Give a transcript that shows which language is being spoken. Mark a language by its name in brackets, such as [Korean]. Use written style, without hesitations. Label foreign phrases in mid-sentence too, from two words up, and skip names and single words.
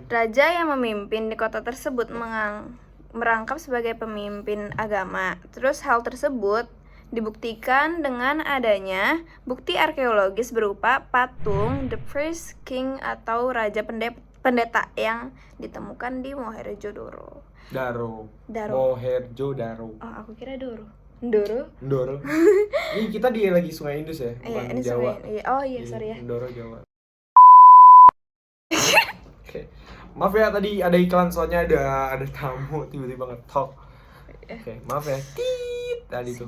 [Indonesian] Raja yang memimpin di kota tersebut merangkap sebagai pemimpin agama. Terus hal tersebut dibuktikan dengan adanya bukti arkeologis berupa patung [English] The First King [Indonesian] atau Raja Pendeta yang ditemukan di Mohenjo-daro. Daro. Daro. Mohenjo-daro. Oh, aku kira Doro. Ndoro? Ndoro. Ini kita lagi Sungai Indus ya, bukan ini Jawa. Iya. Oh iya, sorry ya. Ndoro Jawa. Oke. Maaf ya tadi ada iklan soalnya ada tamu tiba-tiba ngetok. Oke, maaf ya. Tit tadi tuh.